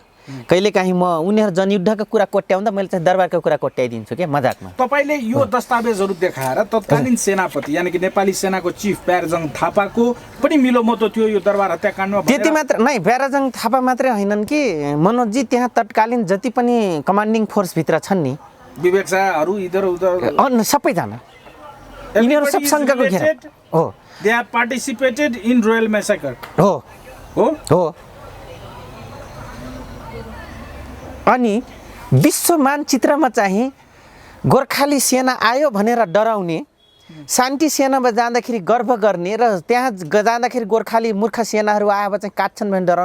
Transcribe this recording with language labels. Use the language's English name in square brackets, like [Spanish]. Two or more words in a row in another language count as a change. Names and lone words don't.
[Nepali] कहिलेकाहीँ म उनीहरू जनयुद्धको कुरा कोट्याउँदा मैले चाहिँ दरबारको कुरा कोट्याइदिन्छु क्या मजाकमा। तपाईँले यो दस्तावेजहरू देखाएर तत्कालीन सेनापति यानि कि नेपाली सेनाको चिफ प्यारजङ थापाको पनि मिलोमतो थियो यो दरबार हत्याकाण्डमा? त्यति मात्र नै, प्यारजङ थापा मात्रै होइनन् कि मनोजजी, त्यहाँ तत्कालीन जति पनि कमान्डिङ फोर्सभित्र छन् नि, विवेक शाहहरू [Hindi] इधर उधर [Nepali] सबैजना यिनीहरू सब सङ्घको घेरा हो। [English] They have participated in royal massacre. [Nepali] हो हो। अनि विश्व मानचित्रमा चाहिँ गोर्खाली सेना आयो भनेर डराउने, शान्ति सेनामा जाँदाखेरि गर्व गर्ने र त्यहाँ जाँदाखेरि गोर्खाली मूर्ख सेनाहरू आएर चाहिँ काट्छन् भने डराउनु।